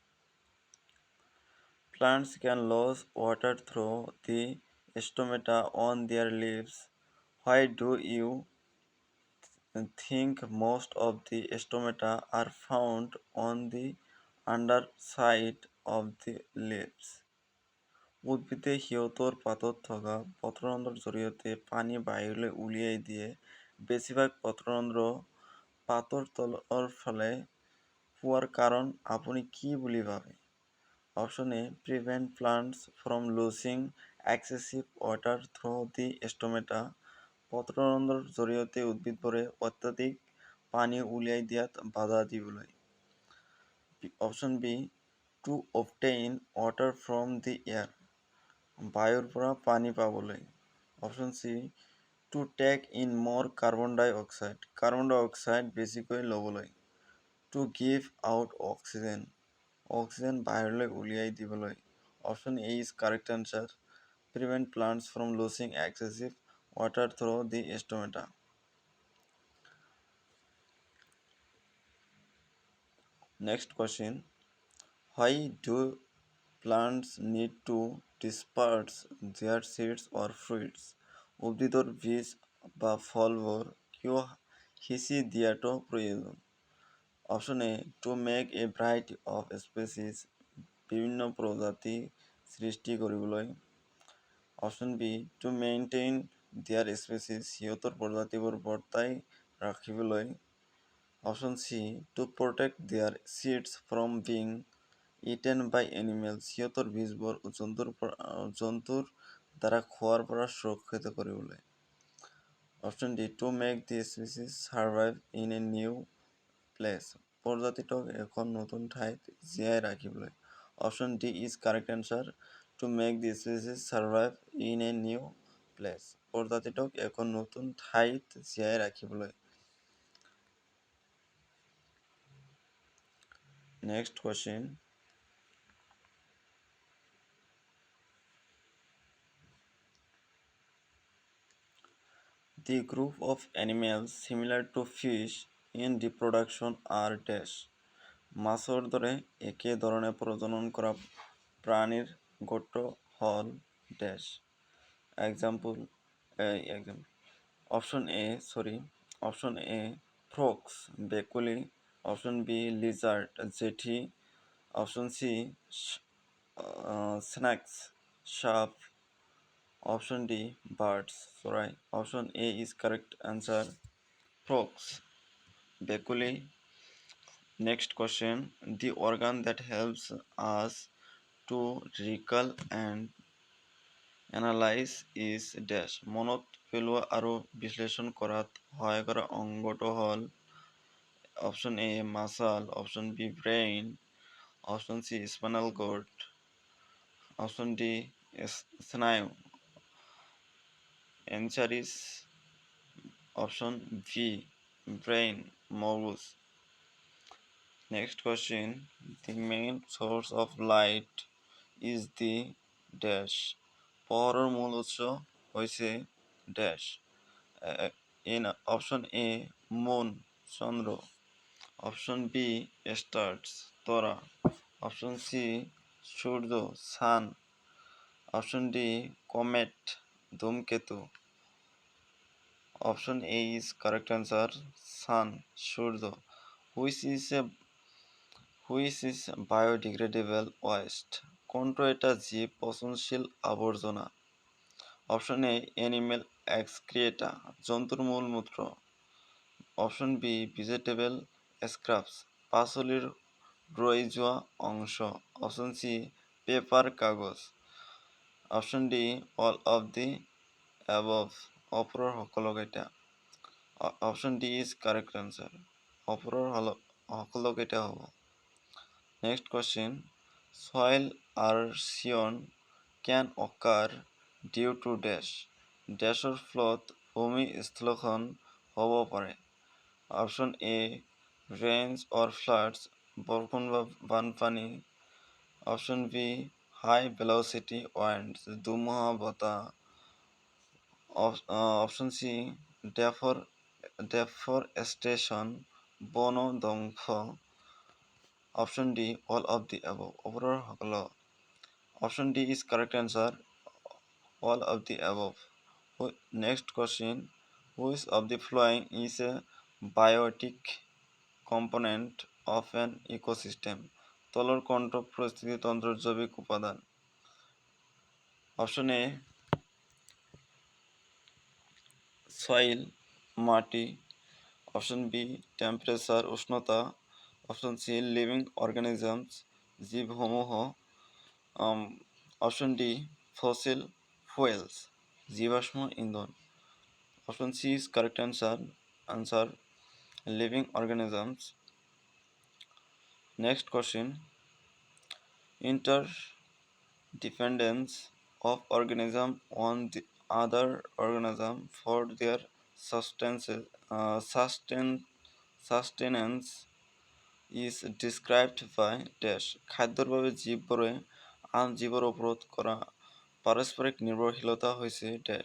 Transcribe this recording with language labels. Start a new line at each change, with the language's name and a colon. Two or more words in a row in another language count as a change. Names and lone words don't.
English: Plants can lose water through the stomata on their leaves. Why do you think most of the stomata are found on the underside of the leaves?
Assamese: উদ্ভিদে সিহঁতৰ পাতত থকা পত্ৰৰন্ধ্ৰৰ জৰিয়তে পানী বাহিৰলৈ উলিয়াই দিয়ে। বেছিভাগ পত্ৰৰন্ধ্ৰ পাতৰ তলৰ ফালে পোৱাৰ কাৰণ আপুনি কি বুলি ভাবে?
English: Option A prevent plants from losing excessive water through the stomata.
Assamese: পত্ৰৰন্ধ্ৰৰ জৰিয়তে উদ্ভিদবোৰে অত্যাধিক পানী উলিয়াই দিয়াত বাধা দিবলৈ।
English: Option B to obtain water from the air.
Assamese: বায়ুৰ পৰা পানী পাবলৈ।
English: Option C To take in more carbon dioxide. Carbon dioxide basically লবলৈ। To give out oxygen.
Assamese: Oxygen বাহিৰলৈ উলিয়াই দিবলৈ।
English: Option A is correct answer. Prevent plants from losing excessive water through the stomata. Next question. Why do plants need to disperse their seeds or fruits?
Assamese: উদ্ভিদৰ বীজ বা ফলবোৰ কিয় সিঁচি দিয়াটো প্ৰয়োজন?
English: Option A. To make a variety of species.
Assamese: বিভিন্ন প্ৰজাতি সৃষ্টি কৰিবলৈ।
English: Option B. To maintain their species.
Assamese: সিহঁতৰ প্ৰজাতিবোৰ বৰ্তাই ৰাখিবলৈ।
English: Option C. To protect their seeds from being eaten by animals.
Assamese: সিহঁতৰ বীজবোৰ জন্তুৰ দ্বাৰা খোৱাৰ পৰা সুৰক্ষিত কৰিবলৈ।
English: Option D. To make the species survive in a new place.
Assamese: প্ৰজাতিটোক এখন নতুন ঠাইত জীয়াই ৰাখিবলৈ।
English: Option D is correct answer. To make the species survive in a new place.
Assamese: প্ৰজাতিটোক এখন নতুন ঠাইত জীয়াই ৰাখিবলৈ।
English: Next question. The group of animals similar to fish in reproduction are dash.
Assamese: মাছৰ দৰে একে ধৰণে প্ৰজনন কৰা প্ৰাণীৰ গোট হ'ল dash.
English: Example. Option A frogs ভেকুলী, Option B lizard জেঠী, Option C snakes সাপ, Option D birds চৰাই। Option A is correct answer. Frogs ভেকুলী। Next question. The organ that helps us to recall and analyze is dash.
Assamese: মনত পেলোৱা আৰু বিশ্লেষণ কৰাত সহায় কৰা অংগটো হ'ল
English: Option A muscle, Option B brain, Option C spinal cord, Option D
Assamese: স্নায়ু।
English: Answer is Option B brain, মগজ। Next question. The main source of light is the dash.
Assamese: পোহৰৰ মূল উৎস হৈছে dash.
English: In Option A moon চন্দ্ৰ, Option B stars তৰা, Option C সূর্য sun, Option D comet ধূমকেতু। Option A is correct answer. Sun সূর্য. Which is biodegradable waste.
Assamese: কোনটো এটা জীৱ পচনশীল আৱৰ্জনা?
English: Option A animal excreta
Assamese: জন্তুৰ মূল মূত্ৰ,
English: Option B vegetable scraps
Assamese: পাচলিৰ ৰৈ যোৱা অংশ,
English: Option C পেপাৰ কাগজ, Option D all of the above
Assamese: ওপৰৰ সকলোকেইটা।
English: Option D is correct answer.
Assamese: ওপৰৰ সকলোকেইটা হ'ব।
English: Next question. Soil erosion can occur due to dash.
Assamese: Dashৰ ফলত ভূমিস্খলন হ'ব পাৰে।
English: Option A rains or floods
Assamese: বৰষুণ বা বানপানী,
English: Option B high velocity winds
Assamese: ধুমুহা বতাহ,
English: Option C deforestation
Assamese: বন ধ্বংস,
English: Option D all of the above
Assamese: ওপৰৰ সকলো।
English: Option D is correct answer. All of the above. Next question. Which of the following is a biotic component of an ecosystem?
Assamese: তলৰ কোনটো পৰিস্থিতিতন্ত্ৰৰ জৈৱিক উপাদান?
English: Option A soil মাটি, Option B temperature উষ্ণতা, Option C living organisms জীবসমূহ, Option D fossil fuels
Assamese: জীবাশ্ম ইন্ধন।
English: Option C is correct answer living organisms. Next question. Interdependence of organism on other organisms for their sustenance, sustenance is described by dash
Bangla: খাদ্যের ভাবে জীবরে আন জীবর অবরোধ করা পারস্পরিক নির্ভরশীলতা হয়েছে ড্যাশ